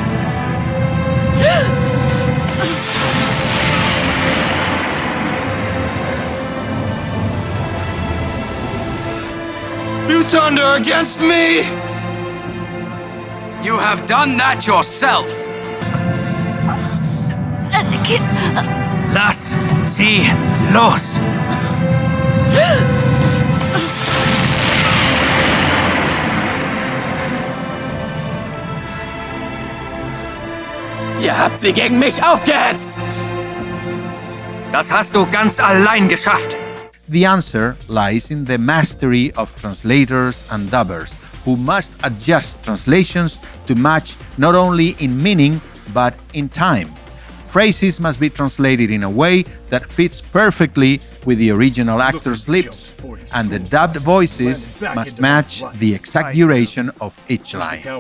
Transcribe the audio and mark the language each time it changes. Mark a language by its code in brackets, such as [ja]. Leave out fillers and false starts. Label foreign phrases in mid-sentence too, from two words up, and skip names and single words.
[en] You thunder against me! You have done that yourself! [de] Las, si, los! Ihr habt sie gegen mich aufgehetzt! Das hast du ganz allein geschafft! [en] The answer lies in the mastery of translators and dubbers, who must adjust translations to match not only in meaning, but in time. Phrases must be translated in a way that fits perfectly with the original actor's lips, and the dubbed voices must match the exact duration of each line.